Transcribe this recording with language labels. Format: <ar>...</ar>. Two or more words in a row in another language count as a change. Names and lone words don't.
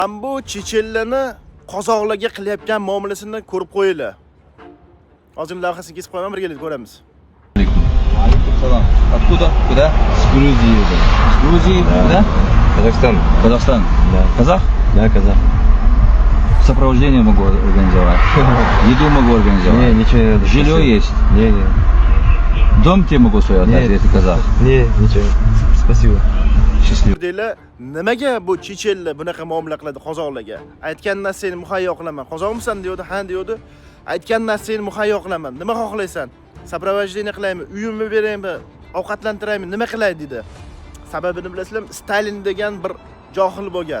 <uz>Bu chechenlarni qozoqlarga qilayotgan muomalasini ko'rib qo'yinglar. Hozir lavhasini kesib qo'yaman, birgalikda ko'ramiz.</uz> <ru>Салам. Откуда? Куда? С Грузии. С Грузии. Куда? Казахстан. Казахстан. Да. Казах? Да, казах. Сопровождение могу организовать. Еду могу организовать. Не, ничего не надо. Жилье Спасибо. есть. Не, не. Дом тебе могу свой отдать, Нет. если ты казах. Не, ничего. Спасибо. Счастливо.</ru> <uz>Deylar, nimaga bu chechenlar bunaqa muomala qiladi qozoqlarga? Aytgan narsangni muhayyo qilaman. Qozoqmisan deydi, ha deydi. Aytgan narsangni muhayyo qilaman. Nima xohlaysan? Сопровождение qilaymi, uyimni beraymi, ovqatlantiraymi, nima qilay dedi. Sababini bilasizlar, Stalin degan bir johil bo'lgan.</uz>